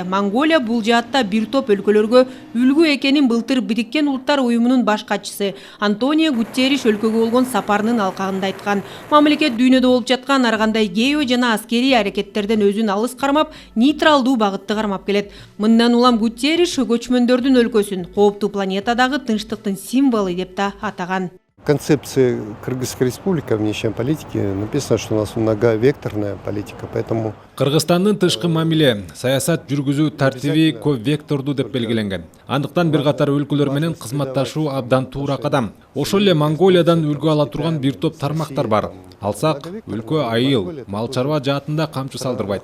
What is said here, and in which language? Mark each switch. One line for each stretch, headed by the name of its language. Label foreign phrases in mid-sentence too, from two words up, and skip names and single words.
Kyrgyz: Монголия бул жаатта бир топ өлкөлөргө үлгү экенин былтыр Бириккен Улуттар уюмунун баш катчысы Антонио Гутерриш өлкөгө болгон сапарынын алкагында айткан. Мамлекет дүйнөдө болуп жаткан ар кандай гео жана аскерий аракеттерден өзүн алыс кармап, нейтралдуу багытты кармап келет. Мындан улам Гутерриш көчмөндөрдүн өлкөсүн кооптуу планетадагы тынчтыктын символу деп да атаган.
Russian: В концепции Кыргызской республики внешней политики написано, что у нас многовекторная политика, поэтому...
Kyrgyz: Кыргызстандын тышкы мамиле, саясат жүргүзүү тартиби көп векторду деп белгиленген. Андыктан бир катар өлкөлөр менен кызматташуу абдан туура кадам. Ошол эле Монголиядан үлгү ала турган бир топ тармактар бар. Алсак, өлкө айыл, мал чарба жаатында камчы салдырбайт.